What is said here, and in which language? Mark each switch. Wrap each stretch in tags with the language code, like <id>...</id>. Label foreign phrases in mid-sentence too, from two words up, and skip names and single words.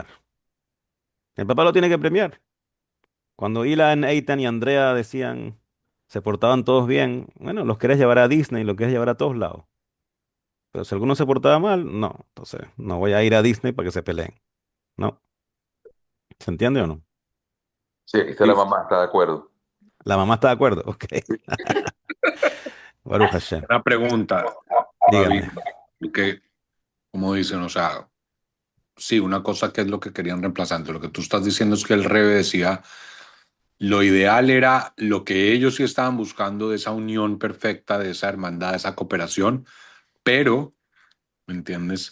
<es>El papá lo tiene que premiar. Cuando Ilan, Eitan y Andrea decían, se portaban todos bien, bueno, los querés llevar a Disney, los querés llevar a todos lados. Pero si alguno se portaba mal, no. Entonces, no voy a ir a Disney para que se peleen. No. ¿Se entiende o no? Sí, esta la sí, mamá está de acuerdo. La mamá está de acuerdo.</es> <he>Ok. ברוך השם.</he> <es>una pregunta, David, Dígame. que, como dicen, o sea, sí, una cosa que es lo que querían reemplazante. Lo que tú estás diciendo es que el Rebe decía, lo ideal era lo que ellos sí estaban buscando de esa unión perfecta, de esa hermandad, de esa cooperación, pero, ¿me entiendes?</es>